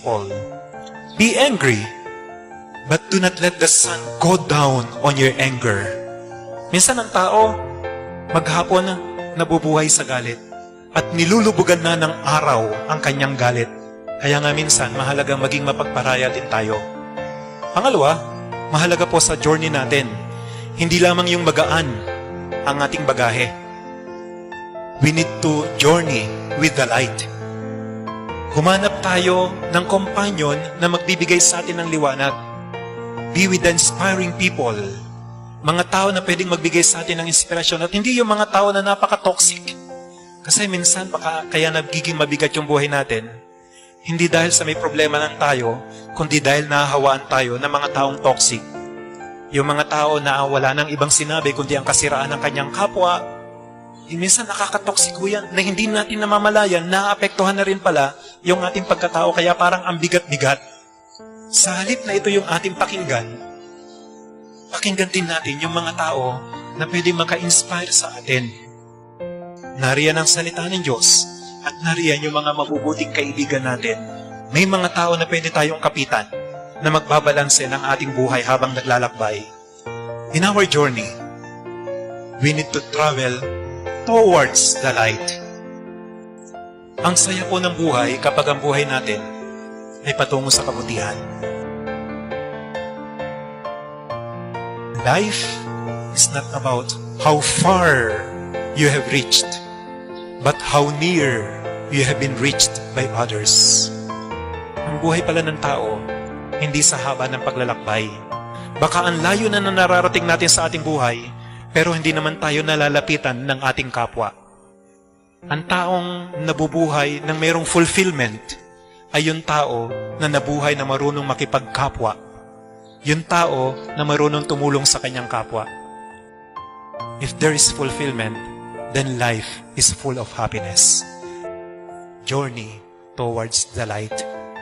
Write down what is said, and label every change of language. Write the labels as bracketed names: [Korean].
[English] Paul, be angry, but do not let the sun go down on your anger. [Filipino] Minsan ang tao, maghapon nabubuhay sa galit at nilulubugan na ng araw ang kanyang galit. Kaya nga minsan, mahalagang maging mapagparaya din tayo. Pangalawa, mahalaga po sa journey natin, hindi lamang yung magaan ang ating bagahe. [English] We need to journey with the light. [Filipino] Humanap tayo ng kompanyon na magbibigay sa atin ng liwanag. [English] Be with the inspiring people. [Filipino] Mga tao na pwedeng magbigay sa atin ng inspirasyon at hindi yung mga tao na napaka-toxic. Kasi minsan kaya nagiging mabigat yung buhay natin. Hindi dahil sa may problema lang tayo, kundi dahil nahahawaan tayo ng mga taong toxic. Yung mga tao na wala nang ibang sinabi kundi ang kasiraan ng kanyang kapwa, minsan nakaka-toxic yan na hindi natin namamalayan, naapektuhan na rin pala yung ating pagkatao, kaya parang ang bigat-bigat. Sa halip na ito yung ating pakinggan din natin yung mga tao na pwede maka-inspire sa atin. Nariyan ang salita ng Diyos at nariyan yung mga mabubuting kaibigan natin. May mga tao na pwede tayong kapitan na magbabalanse ng ating buhay habang naglalakbay. [English] In our journey, we need to travel towards the light. [Filipino] Ang saya po ng buhay kapag ang buhay natin ay patungo sa kabutihan. [English] Life is not about how far you have reached, but how near you have been reached by others. [Filipino] Ang buhay pala ng tao, hindi sa haba ng paglalakbay. Baka ang layo na nararating natin sa ating buhay, pero hindi naman tayo nalalapitan ng ating kapwa. Ang taong nabubuhay ng mayroong fulfillment ay yung tao na nabuhay na marunong makipagkapwa. Yung tao na marunong tumulong sa kanyang kapwa. [English] If there is fulfillment, then life is full of happiness. Journey towards the light.